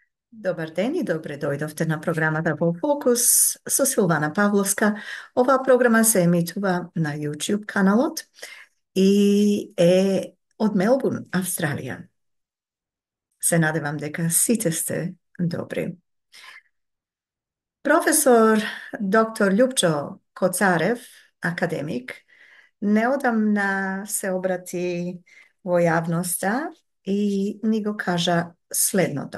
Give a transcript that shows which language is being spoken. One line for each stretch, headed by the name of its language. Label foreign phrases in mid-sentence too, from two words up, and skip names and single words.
Macedonian: Dobar den i dobre dojdovte na programa Double Focus со Силвана Павловска. Ова програма се емитува на YouTube каналот и е од Мелбурн, Австралија. Се надевам дека сите сте добри. Професор доктор Љупчо Коцарев, академик, неодамна се обрати во јавноста и ни го кажа следното.